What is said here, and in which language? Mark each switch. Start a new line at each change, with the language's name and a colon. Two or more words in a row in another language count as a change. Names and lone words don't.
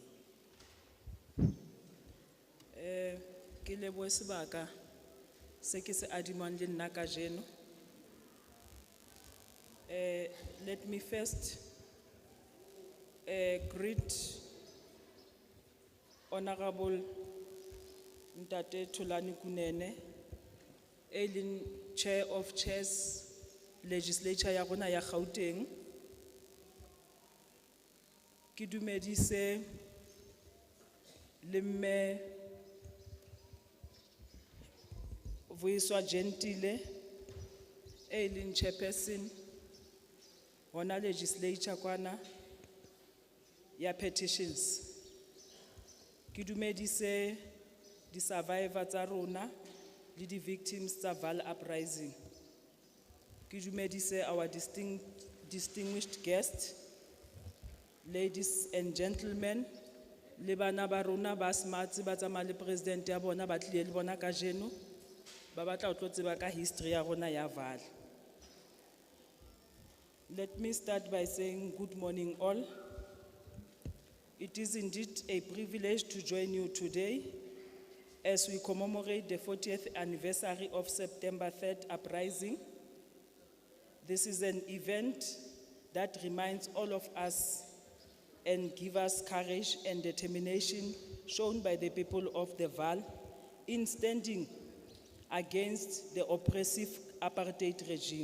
Southern Sotho: Ke lebohe sebaka se ke se adimang le nna kajeno.
English: Let me first greet Honorable Ntate Thulani Kunene, Chair of Chairs Legislature
Southern Sotho: ya rona ya Gauteng. Ke dumedise le mme Vuyiswa Gentile, chairperson hona legislature kwana ya petitions. Ke dumedise di survivor tsa rona le di victims tsa Vaal Uprising. Ke dumedise
English: our distinguished guests, ladies and gentlemen,
Southern Sotho: le bana ba rona ba smart ba tsamaya le president ya bona ba tlile le bona kajeno ba batla ho tlo tseba ka history ya rona ya Vaal.
English: Let me start by saying good morning all. It is indeed a privilege to join you today as we commemorate the 40th anniversary of September 3rd Uprising. This is an event that reminds all of us and gives us courage and determination shown by the people of the Vaal in standing against the oppressive apartheid regime.